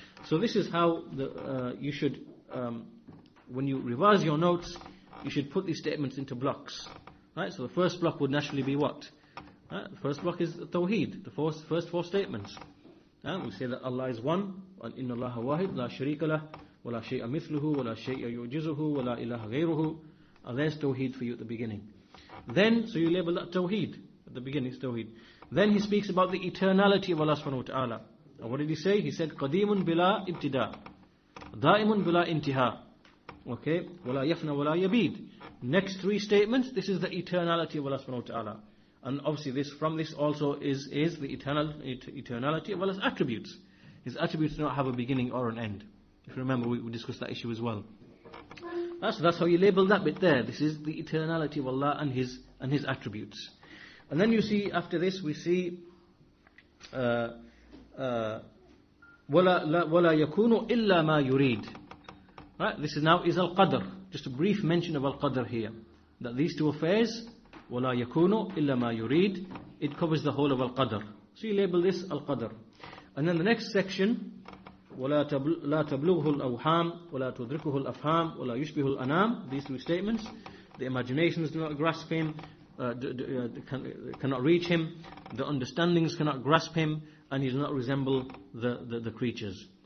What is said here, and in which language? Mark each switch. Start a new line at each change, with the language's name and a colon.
English: So this is how you should, when you revise your notes, you should put these statements into blocks. Right? So the first block would naturally be what? The first block is Tawheed, the first 4 statements. We say that Allah is one,
Arabic: إِنَّ اللَّهَ وَاحِدٌ لَا شَرِيكَ لَهُ وَلَا شَيْءَ مِثْلُهُ وَلَا شَيْءَ يُعْجِزُهُ وَلَا إِلَهَ غَيْرُهُ.
English: There's Tawheed for you at the beginning. Then, so you label that Tawheed. At the beginning it's Tawheed. Then he speaks about the eternality of Allah subhanahu wa ta'ala. And what did he say? He said,
Arabic: قَدِيمٌ بِلَا إِبْتِدَاء دَائِمٌ بِلَا إِنْتِهَاء. Okay? وَلَا يَفْنَى وَلَا يَبِيدُ.
English: Next 3 statements, this is the eternality of Allah subhanahu wa ta'ala. And obviously from this also is the eternality of Allah's attributes. His attributes do not have a beginning or an end. If you remember, we discussed that issue as well. That's how you label that bit there. This is the eternality of Allah and His attributes. And then you see, after this, we see
Arabic: وَلَا يَكُونُ إِلَّا مَا يُرِيدُ.
English: Right? This is al-qadr. Just a brief mention of al-qadr here. That these 2 affairs,
Arabic: وَلَا يَكُونُ إِلَّا مَا يُرِيدُ,
English: it covers the whole of al-qadr. So you label this al-qadr. And then the next section,
Arabic: وَلَا تَبْلُغْهُ الْأَوْحَامِ وَلَا تُدْرِكُهُ الْأَفْهَامِ وَلَا يُشْبِهُ الْأَنَامِ.
English: These 3 statements. The imaginations do not grasp Him, cannot reach Him, the understandings cannot grasp Him, and He does not resemble the creatures.